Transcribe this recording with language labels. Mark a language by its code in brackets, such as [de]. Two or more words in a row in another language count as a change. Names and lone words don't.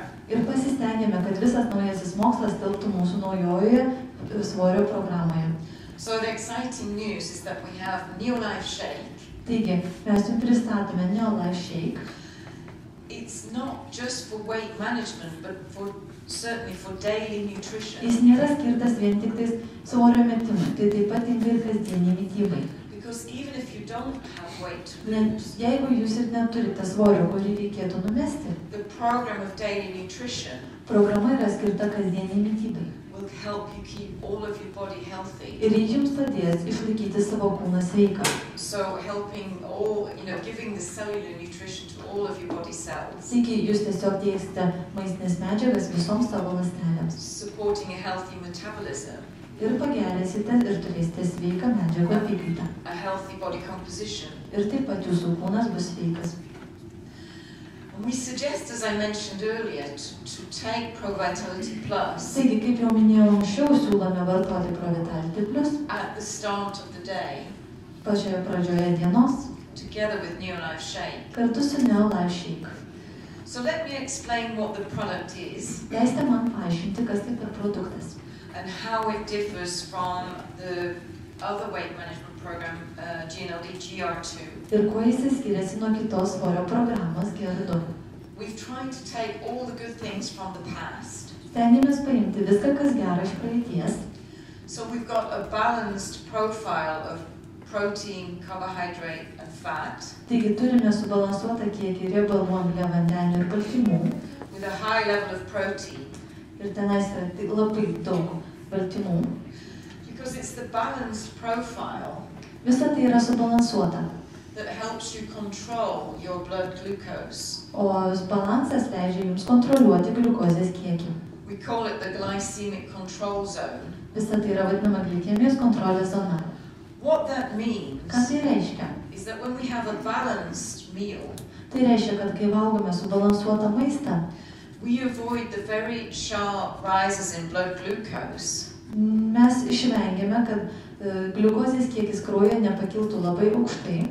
[lt] ir pasistengėme, kad visas naujasis mokslas telptų mūsų naujojoje svorio programoje. [en] So the exciting news is that we have Neolife Shake. [lt] Taigi, mes jums pristatome Neolife Shake. [en] It's not just for weight management, but certainly for daily nutrition. [lt] Jis nėra skirtas vien tik tais svorio metimui, tai taip pat tinka ir kasdieniai mitybai. [en] Because even if you don't have weight to [lt] Net [en] lose, [lt] jeigu jūs ir neturite svorio, kurį reikėtų numesti, [en] the program of daily nutrition [lt] programa yra skirta kasdieniai mitybai. [en] will help you keep all of your body healthy. [lt] Ir ji jums padės išlaikyti savo kūną sveiką. [en] So helping all, giving the cellular nutrition to all of your body cells, [lt] Taigi jūs tiesiog dėsite maistinės medžiagas visoms savo ląstelėms. [en] supporting a healthy metabolism, [lt] Ir pagerinsite ir turėsite sveiką medžiagų apykaitą. [en] a healthy body composition. [lt] Ir taip pat jūsų kūnas bus sveikas. [en] And we suggest, as I mentioned earlier, to take ProVitality Plus [lt] Taigi, kaip jau minėjau anksčiau, siūlome vartoti ProVitality Plus [en] at the start of the day, [lt] pačioje pradžioje dienos [en] together with Neolife Shake. [lt] kartu su Neolife Shake. [en] So let me explain what the product is Leiskite man paaiškinti, kas tai per produktas and how it differs from the other weight management program, GNLD GR2. [lt] ir kuo jis skiriasi nuo kitos svorio programos GR2. [en] We've tried to take all the good things from the past. [lt] Stengiamės paimti viską, kas gera iš praeities. [en] So we've got a balanced profile of protein, carbohydrate and fat [lt] Taigi turime subalansuotą kiekį riebalų, angliavandenių ir baltymų. [en] with a high level of protein. [lt] Ir tenais yra tik labai daug baltymų. [en] Because it's the balanced profile [lt] Visa tai yra subalansuota. [en] that helps you control your blood glucose. [lt] O balansas leidžia jums kontroliuoti gliukozės kiekį. [en] We call it the glycemic control zone. [lt] Visa tai yra vadinama glikemijos kontrolės zona. [en] What that means [lt] Ką tai reiškia? [en] is that when we have a balanced meal, [lt] Tai reiškia, kad kai valgome subalansuotą maistą, [en] we avoid the very sharp rises in blood glucose. [lt] mes išvengiame, kad gliukozės kiekis kraujyje nepakiltų labai aukštai,